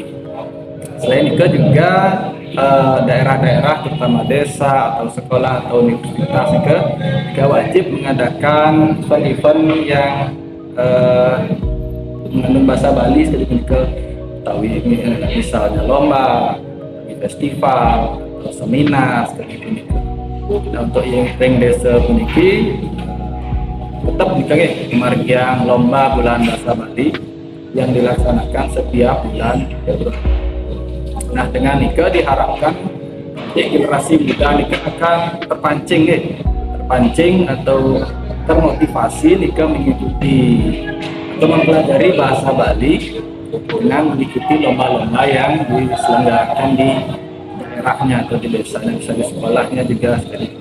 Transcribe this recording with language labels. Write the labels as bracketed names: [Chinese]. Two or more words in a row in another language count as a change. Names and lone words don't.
[Indonesian] Selain itu juga daerah-daerah terutama desa atau sekolah atau universitas juga wajib mengadakan event-event yang mengandung bahasa Bali seperti misalnya lomba, festival atau seminar seperti ini. Nah, untuk yang [Balinese] ring desa puniki [Indonesian] tetap nih margiang lomba bulan bahasa Bali yang dilaksanakan setiap bulan Februari. Nah, dengan nika diharapkan generasi muda nika akan terpancing atau termotivasi nika mengikuti atau mempelajari bahasa Bali dengan mengikuti lomba-lomba yang diselenggarakan di daerahnya atau di desanya, bisa di sekolahnya juga sekalipun.